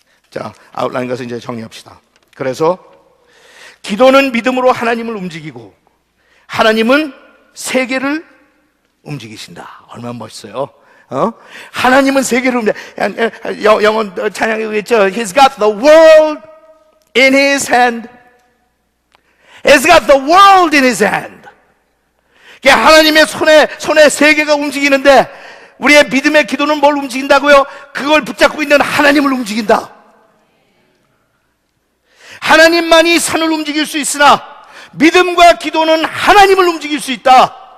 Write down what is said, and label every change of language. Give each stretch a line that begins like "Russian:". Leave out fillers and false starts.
Korean: 자, 아웃라인 가서 이제 정리합시다. 그래서 기도는 믿음으로 하나님을 움직이고 하나님은 세계를 움직이신다. 얼마나 멋있어요. 하나님은 세계를 영어 찬양에 의했죠.
English: He's got the world in his hand. He's got the world in his hand.
Korean: 하나님의 손에 세계가 움직이는데 우리의 믿음의 기도는 뭘 움직인다고요? 그걸 붙잡고 있는 하나님을 움직인다. 하나님만이 산을 움직일 수 있으나 믿음과 기도는 하나님을 움직일 수 있다.